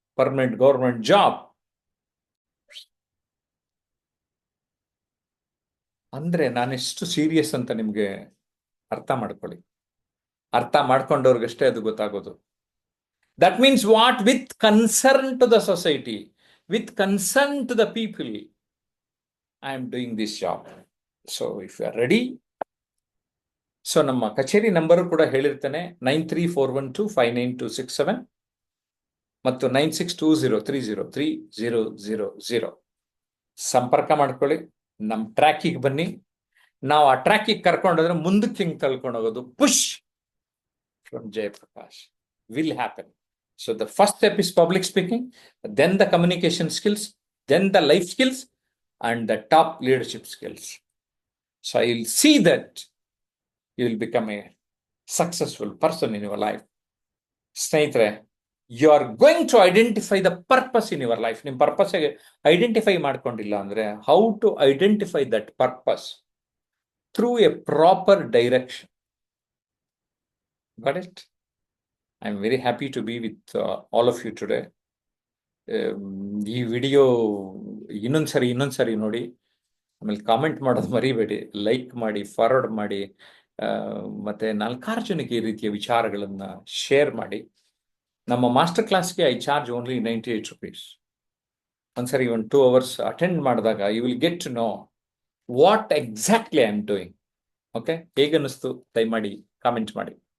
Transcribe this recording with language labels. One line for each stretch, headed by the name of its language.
Kannada: Permanent government job ಅಂದ್ರೆ ನಾನೆಷ್ಟು serious ಅಂತ ನಿಮ್ಗೆ ಅರ್ಥ ಮಾಡ್ಕೊಳ್ಳಿ. ಅರ್ಥ ಮಾಡ್ಕೊಂಡವ್ರಿಗಷ್ಟೇ ಅದು ಗೊತ್ತಾಗೋದು.
English: That means what with concern to the society. with concern to the people, I am doing this job. So if you are ready,
Kannada: so ನಮ್ಮ ಕಚೇರಿ ನಂಬರು ಕೂಡ ಹೇಳಿರ್ತೇನೆ, 9341259267 ಮತ್ತು 9620303000. ಸಂಪರ್ಕ ಮಾಡ್ಕೊಳ್ಳಿ, ನಮ್ಮ ಟ್ರ್ಯಾಕಿಗೆ ಬನ್ನಿ. ನಾವು ಆ ಟ್ರ್ಯಾಕಿಗೆ ಕರ್ಕೊಂಡೋದ್ರೆ ಮುಂದಕ್ಕೆ ಹಿಂಗೆ ಕಳ್ಕೊಂಡು ಹೋಗೋದು,
English: Push from Jayaprakash will happen. So the first step is public speaking, then the communication skills, then the life skills, and the top leadership skills. So I will see that you will become a successful person in your life.
Kannada: ಸ್ನೇಹಿತರೆ,
English: you are going to identify the purpose in your life.
Kannada: ನಿಮ್ಮ purpose identify ಮಾಡ್ಕೊಂಡಿಲ್ಲ ಅಂದ್ರೆ,
English: how to identify that purpose? Through a proper direction. Got it? I'm very happy to be with all of you today.
Kannada: ಈ video ಇನ್ನೊಂದ್ಸರಿ ನೋಡಿ, ಆಮೇಲೆ comment ಮಾಡೋದು ಮರಿಬೇಡಿ, like ಮಾಡಿ, ಫಾರ್ವರ್ಡ್ ಮಾಡಿ, ಮತ್ತೆ 4 ಜನಕ್ಕೆ ಈ ರೀತಿಯ ವಿಚಾರಗಳನ್ನ ಶೇರ್ ಮಾಡಿ. ನಮ್ಮ ಮಾಸ್ಟರ್ ಕ್ಲಾಸ್ಗೆ
English: I charge only 98 rupees.
Kannada: ಒಂದ್ಸರಿ 2 hours ಅಟೆಂಡ್ ಮಾಡಿದಾಗ
English: You will get to know what exactly I am doing.
Kannada: Okay, ಹೇಗನ್ನಿಸ್ತು ದಯಮಾಡಿ ಕಾಮೆಂಟ್ ಮಾಡಿ.